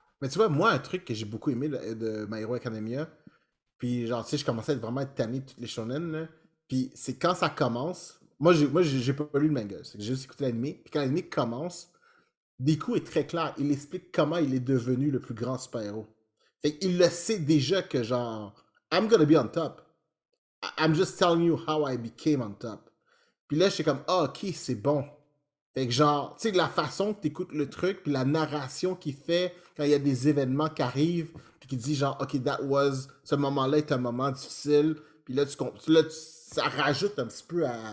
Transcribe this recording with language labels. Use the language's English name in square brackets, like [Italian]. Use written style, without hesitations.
[French] Mais tu vois, moi, un truc que j'ai beaucoup aimé de My Hero Academia, puis genre, tu sais, je commençais à vraiment être tanné de toutes les shonen, là. Puis c'est quand ça commence... Moi, j'ai pas lu le manga. J'ai juste écouté l'anime. Puis quand l'anime commence, Deku est très clair. Il explique comment il est devenu le plus grand super-héros. Fait qu'il le sait déjà que genre, [English] I'm gonna be on top. I'm just telling you how I became on top. [French] Puis là, j'étais comme, ah, ok, c'est bon. Fait que genre, tu sais, la façon que t'écoutes le truc, puis la narration qu'il fait quand il y a des événements qui arrivent, puis qu'il dit genre, ok, ce moment-là est un moment difficile. Puis là, ça rajoute un petit peu